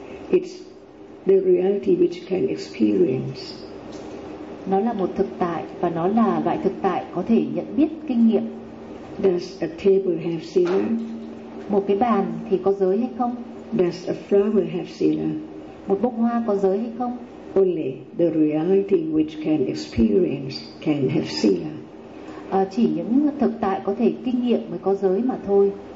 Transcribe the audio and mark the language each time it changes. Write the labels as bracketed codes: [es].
[en] It's the reality which can experience. [vi] Nó là một thực tại và nó là loại thực tại có thể nhận biết kinh nghiệm. [en] Does a table have sila? [vi] Một cái bàn thì có giới hay không? [en] Does a flower have sila? [vi] Một bông hoa có giới hay không? [en] Only the reality which can experience can have sila. [vi] Chỉ những thực tại có thể kinh nghiệm mới có giới mà thôi.